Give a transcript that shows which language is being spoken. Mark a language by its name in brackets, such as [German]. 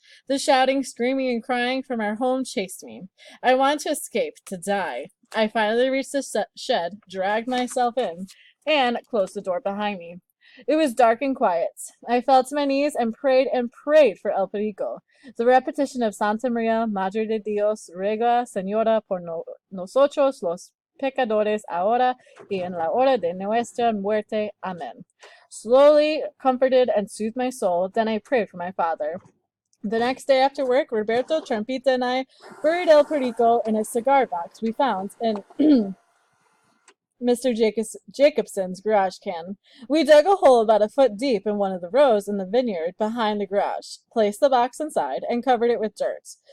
[English] The shouting, screaming, and crying from our home chased me. I wanted to escape, to die. I finally reached the shed, dragged myself in, and closed the door behind me. It was dark and quiet. I fell to my knees and prayed for El Perico. The repetition of [Spanish] Santa Maria, Madre de Dios, ruega, Señora, por nosotros los pecadores, ahora y en la hora de nuestra muerte. [English] Amen. Slowly comforted and soothed my soul, then I prayed for my father. The next day after work, Roberto, Trampita, and I buried El Perico in a cigar box we found in Mr. Jacobson's garage can. We dug a hole about a foot deep in one of the rows in the vineyard behind the garage, placed the box inside, and covered it with dirt.